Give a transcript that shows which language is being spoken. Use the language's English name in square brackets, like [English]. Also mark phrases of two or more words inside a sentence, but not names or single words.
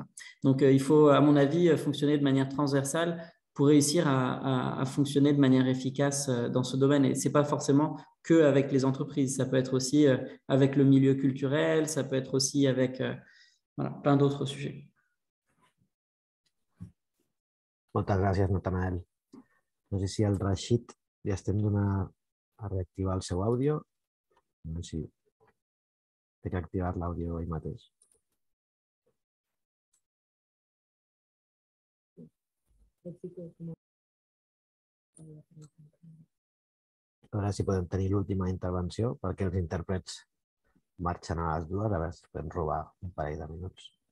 [French] Donc, il faut, à mon avis, fonctionner de manière transversale pour réussir à fonctionner de manière efficace dans ce domaine. Et ce n'est pas forcément qu'avec les entreprises, ça peut être aussi avec le milieu culturel, ça peut être aussi avec plein d'autres sujets. [Catalan] Moltes gràcies, Natanael. No sé si el Rashid ja estem donant a reactivar el seu àudio. No sé si té que activar l'àudio ell mateix. A veure si podem tenir l'última intervenció perquè els intèrprets marxen a les 2, a veure si podem robar un parell de minuts.